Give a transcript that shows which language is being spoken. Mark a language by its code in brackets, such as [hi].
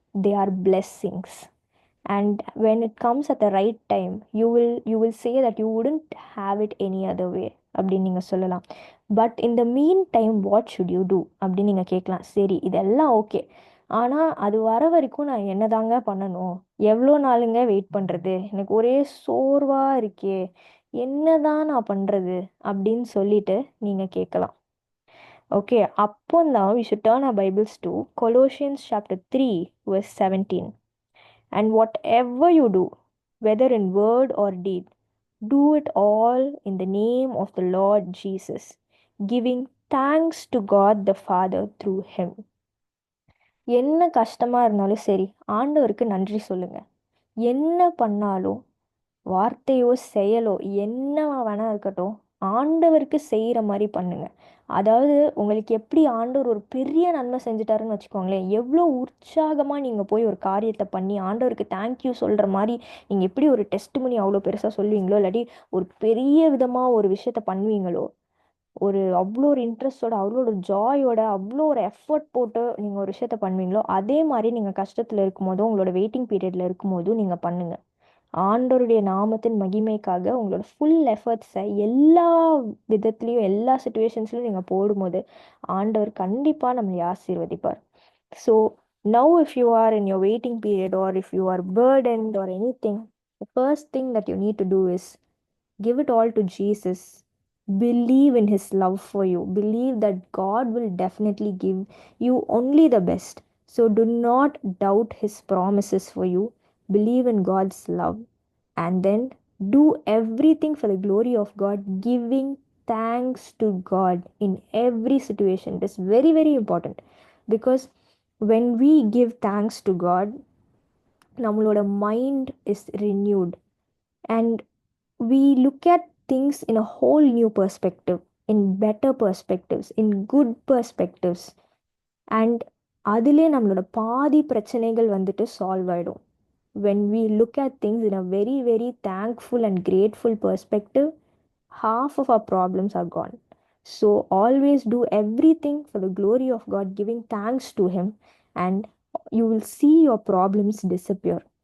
[en] They are blessings. And when it comes at the right time, you will say that you wouldn't have it any other way [ta] அப்படின்னு நீங்கள் சொல்லலாம். [en] but இந்த meantime what should you do [ta] அப்படின்னு நீங்கள் கேட்கலாம். சரி, இதெல்லாம் okay, ஆனால் அது வர வரைக்கும் நான் என்னதாங்க பண்ணணும்? எவ்வளோ நாளுங்க வெயிட் பண்ணுறது? எனக்கு ஒரே சோர்வாக இருக்கே, என்னதான் நான் பண்ணுறது அப்படின்னு சொல்லிட்டு நீங்கள் கேட்கலாம். [en] okay, [ta] அப்போ தான் [en] we should turn our Bibles to Colossians chapter 3 verse 17. And whatever you do, whether in word or deed, do it all in the name of the Lord Jesus, giving thanks to God the Father through him. [ta] என்ன கஷ்டமா இருந்தாலும் சரி, ஆண்டவருக்கு நன்றி சொல்லுங்க. என்ன பண்ணாலும், வார்த்தையோ செயலோ என்னவா வேணா இருக்கட்டும், ஆண்டவருக்கு செய்கிற மாதிரி பண்ணுங்க. அதாவது உங்களுக்கு எப்படி ஆண்டவர் ஒரு பெரிய நன்மை செஞ்சுட்டாருன்னு வச்சுக்கோங்களேன், எவ்வளோ உற்சாகமாக நீங்கள் போய் ஒரு காரியத்தை பண்ணி ஆண்டவருக்கு தேங்க்யூ சொல்கிற மாதிரி நீங்கள் எப்படி ஒரு டெஸ்ட் பண்ணி அவ்வளோ பெருசாக சொல்லுவீங்களோ, இல்லாட்டி ஒரு பெரிய விதமாக ஒரு விஷயத்த பண்ணுவீங்களோ, அவ்வளோ ஒரு இன்ட்ரெஸ்டோட, அவ்வளோ ஒரு ஜாயோட, அவ்வளோ ஒரு எஃபர்ட் போட்டு நீங்கள் ஒரு விஷயத்த பண்ணுவீங்களோ, அதே மாதிரி நீங்கள் கஷ்டத்தில் இருக்கும்போதும் உங்களோட வெயிட்டிங் பீரியடில் இருக்கும்போதும் நீங்கள் பண்ணுங்கள். ஆண்டவருடைய நாமத்தின் மகிமைக்காக உங்களோட ஃபுல் எஃபர்ட்ஸை எல்லா விதத்துலேயும் எல்லா சுச்சுவேஷன்ஸ்லையும் நீங்கள் போடும்போது ஆண்டவர் கண்டிப்பாக நம்மளை ஆசீர்வதிப்பார். [en] So now if you are in your waiting period or if you are burdened or anything, the first thing that you need to do is give it all to Jesus. Believe in his love for you. Believe that God will definitely give you only the best. So do not doubt his promises for you. Believe in God's love, and then do everything for the glory of God, giving thanks to God in every situation. It is very, very important, because when we give thanks to God, நம்மளோட mind is renewed, and we look at things in a whole new perspective, in better perspectives, in good perspectives. [ta] And அதிலே நம்மளோட பாதி பிரச்சனைகள் வந்துட்டு solve ஆயிடும். [en] When we look at things in a very, very thankful and grateful perspective, half of our problems are gone. So always do everything for the glory of God, giving thanks to him, and you will see your problems disappear.